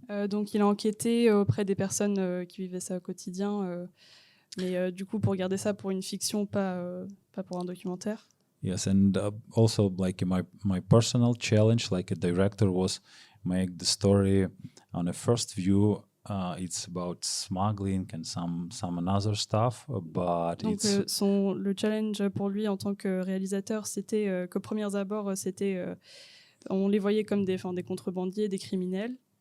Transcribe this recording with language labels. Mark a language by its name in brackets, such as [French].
[French] Donc il a enquêté auprès des personnes qui vivaient ça au quotidien, mais du coup pour garder ça pour une fiction, pas pour un documentaire. [English] Yes, and also like my personal challenge, like a director, was make the story on a first view. It's about smuggling and some another stuff, but [French] Donc le challenge pour lui en tant que réalisateur, c'était qu'aux premiers abords, on les voyait comme des contrebandiers, des criminels.